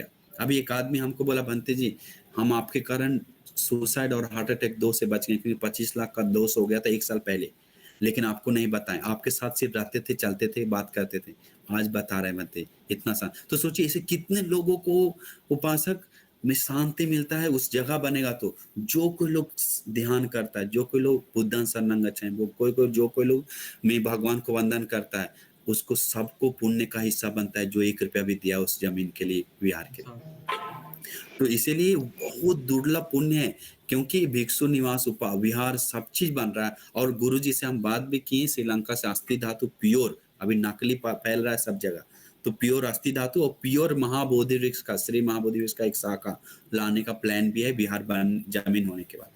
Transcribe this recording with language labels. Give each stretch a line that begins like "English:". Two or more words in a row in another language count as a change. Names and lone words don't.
Hindi: अभी एक आदमी हमको बोला भंते जी हम आपके कारण सुसाइड और
English: heart attack
Hindi: 2 से बच गए, क्योंकि 25 लाख का दोष हो गया था 1 साल पहले, लेकिन आपको नहीं बताएं। आपके साथ सिर्फ रहते थे, चलते थे, बात करते थे, आज बता रहे बनते इतना सा। तो सोचिए इसे कितने लोगों को उपासक में शांति मिलता है। उस जगह बनेगा तो जो कोई लोग ध्यान करता है, जो कोई लोग
Pali: बुद्धं शरणं गच्छामि,
Hindi: जो कोई लोग में भगवान को वंदन करता है, उसको सबको पुण्य का हिस्सा बनता है, जो 1 रुपया भी दिया उस जमीन के लिए, विहार के लिए। तो इसीलिए बहुत दुर्लभ पुण्य है, क्योंकि भिक्षु निवास विहार सब चीज बन रहा है। और गुरुजी से हम बात भी किए, श्रीलंका से अस्थि धातु प्योर, अभी नकली फैल रहा है सब जगह, तो प्योर अस्थि धातु और प्योर महाबोधि वृक्ष का, श्री महाबोधि वृक्ष का एक शाखा लाने का प्लान भी है बिहार जमीन होने के बाद।